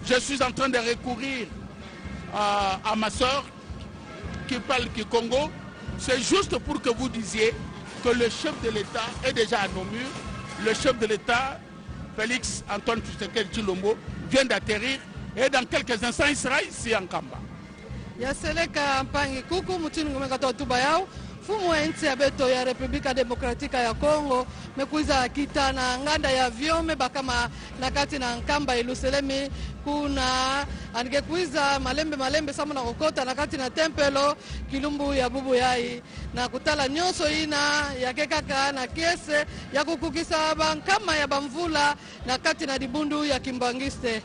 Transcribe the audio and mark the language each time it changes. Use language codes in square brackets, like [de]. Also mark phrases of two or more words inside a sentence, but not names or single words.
[fr] je suis en train de recourir à ma soeur qui parle du Congo. C'est juste pour que vous disiez que le chef de l'État est déjà à nos murs. Le chef de l'État, Félix Antoine Tshisekedi Tshilombo, vient d'atterrir et dans quelques instants, il sera ici en Kamba. [ktu] Yaseleka mpangi kuku mutini ngumeka tuba yao fumu wa nchi ya beto ya Republika Demokratika ya Kongo mekuiza kita na nganda ya vyome bakama nakati na Nkamba Iluselemi kuna angekuiza malembe samu na kokota nakati na tempelo kilumbu ya bubu yai na kutala nyoso ina ya kekaka na kiese ya kukukisa bankama ya bamvula nakati na dibundu ya Kimbangiste.